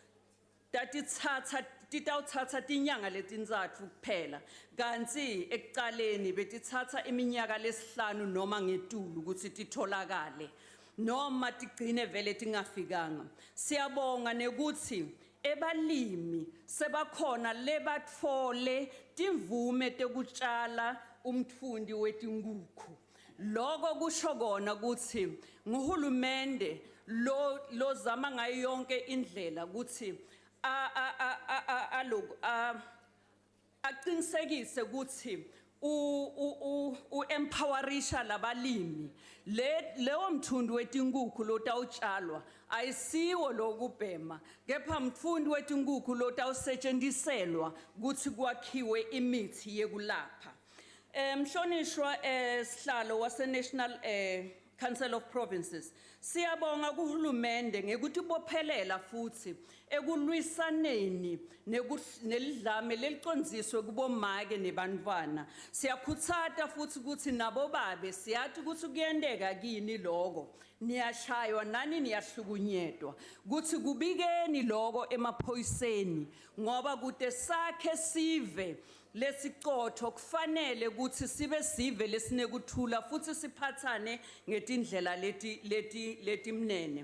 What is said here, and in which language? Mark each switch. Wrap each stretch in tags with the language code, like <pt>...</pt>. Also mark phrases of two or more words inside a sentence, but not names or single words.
<ss>titawutsatsa tinyanga letintsatfu kuphela kanti ekuqaleni betitsatsa iminyaka lesihlanu noma ngetulu ukuthi titholakale noma tigcine vele tingafikanga. Siyabonga nekuthi ebalimi sebakhona lebatfole timvume tekutshala umtfundi wetinkuku. Loko kusho kona ukuthi nguhulumende lo zama ngayo yonke indlela ukuthi aqinisekise ukuthi u-empowerisha labalimi leyo mthundi wetinkuku lotawutshalwa ayisiwo lokubhema kepha mtfundi wetinkuku lotawusetshendiselwa ukuthi kwakhiwe imithi yekulapha. Mhlonishwa sihlalo wase National Council of Provinces, siyabonga kuhulumende ngekuthi bophelela futhi ekulwisaneni nelidlame lelicondziswe kubomake nebantwana. Siyakhutsata futhi ukuthi nabo babe siyathi ukuthi kuyendeka kini lokho niyashaywa nani niyahlukunyetwa ukuthi kubikeni lokho emaphoyiseni ngoba kude sakhe sive lesicotho kufanele ukuthi sibe sive lesinekuthula futhi siphathane ngetindlela letimnene.</ss>